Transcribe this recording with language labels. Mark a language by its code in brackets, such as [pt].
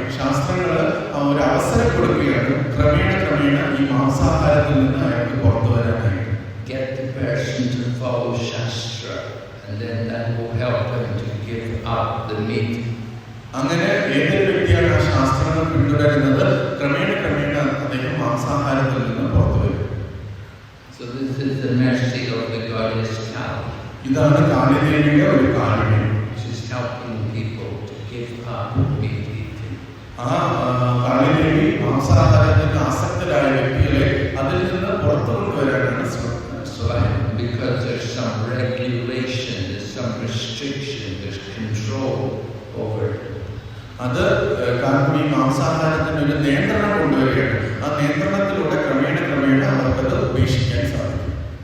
[ml] ശാസ്ത്രങ്ങൾ ഒരു അവസരം കൊടുക്കുകയാണ് ക്രമേണ ഈ മാംസാഹാരത്തിൽ നിന്ന് അയാൾക്ക് പുറത്തു വരാനായിട്ട്. [en] Get the person to follow Shastra, and then that will help him to give up the meat. [ml] അങ്ങനെ ഏതൊരു വ്യക്തിയാണ് ആ ശാസ്ത്രങ്ങൾ പിന്തുടരുന്നത്, ക്രമേണ അദ്ദേഹം മാംസാഹാരത്തിൽ നിന്ന് പുറത്തു വരും. [en] So this is the mercy of the goddess Kali. [ml] ഇതാണ് കാളിദേവിയുടെ ഒരു കാരുണ്യം. [en] She's helping people to give up meat eating. [ml] ആ കാളിദേവി മാംസാഹാരത്തിന് ആസക്തരായ വ്യക്തികളെ അതിൽ നിന്ന് പുറത്തു കൊണ്ടുവരാനാണ് ശ്രമിക്കുന്നത്. [en] Because there's some regulation, there's some restriction, there's control over it. [ml] അത് കാരണം ഈ മാംസാഹാരത്തിന് ഒരു നിയന്ത്രണം കൊണ്ടുവരികയാണ്. ആ നിയന്ത്രണത്തിലൂടെ ക്രമേണ അവർക്കത് ഉപേക്ഷിക്കാൻ സാധിക്കും.